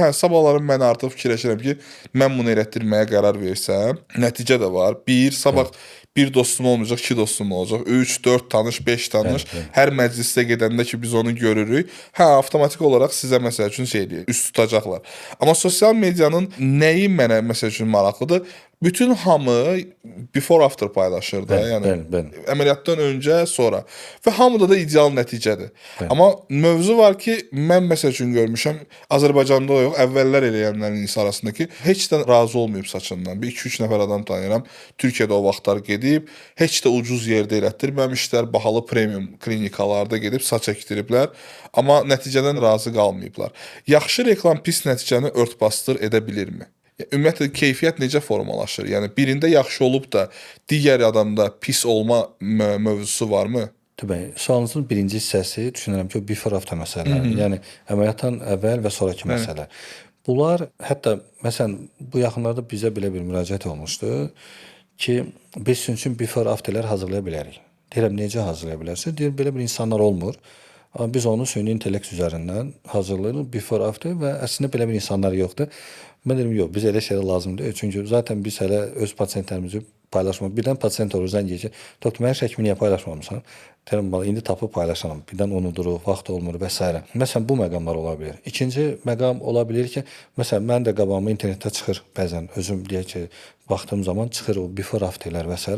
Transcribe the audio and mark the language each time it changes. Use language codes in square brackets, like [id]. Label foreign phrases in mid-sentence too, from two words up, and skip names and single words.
[az] Hə, sabahlarım mən artıq fikirləşirəm ki, mən bunu elətdirməyə qərar versəm, nəticə də var. Sabah bir dostum olmayacaq, 2 dostum olacaq, 3, 4 tanış, 5 tanış. Hər məclisdə gedəndə ki, biz onu görürük. Hə, avtomatik olaraq sizə məsəl üçün şey deyir, üst tutacaqlar. Amma sosial medianın nəyi mənə məsəl üçün maraqlıdır? Bütün hamı [en] before after [az] paylaşır da, yəni əməliyyatdan öncə, sonra və hamıda da ideal nəticədir. Amma mövzu var ki, mən məsəl üçün görmüşəm, Azərbaycanda yox, əvvəllər eləyənlərin insan arasında ki, heç də razı olmayıb saçından. Bir 2-3 nəfər adam tanıyıram, Türkiyədə o vaxtlar gedib, heç də ucuz yerdə elətdirməmişlər, bahalı premium klinikalarda gedib saç əkdiriblər, amma nəticədən razı qalmayıblar. Yaxşı reklam pis nəticəni ört-basdır edə bilirmi? Ümumiyyətlə, keyfiyyət necə formalaşır? Yəni, birində yaxşı olub da, digər adamda pis olma mövzusu varmı? Təbii, sualınızın birinci hissəsi düşünürəm ki, o [en] before after [az] məsələləri. Yəni, əməliyyatdan əvvəl və sonraki məsələ. Bunlar, hətta, məsələn, bu yaxınlarda bizə belə bir müraciət olmuşdu ki, biz sizin üçün [en] before afterlər [az] hazırlaya bilərik. Deyirəm, necə hazırlaya bilərsiniz? Deyir, belə bir insanlar olmur. Amma biz onu süni intellekt üzərindən hazırlayırıq, [en] before after [az] və əslində belə bir insanlar yoxdur. Mən dedim, yox, biz elə şeylər lazım deyil. Çünki zaten biz hələ öz pasientlərimizi paylaşma. Birdən pasient olur, zəng edir ki, doktor mənim şəklimi niyə paylaşmamısan? Deyirəm, bala, indi tapıb paylaşaram. Birdən unuduruq, vaxt olmur və s. Məsələn, bu məqamlar ola bilər. İkinci məqam ola bilər ki, məsələn, mən də qabağıma internetdə çıxır bəzən, özüm deyək ki, baxdığım zaman çıxır o [en] before afterlər [az] və s.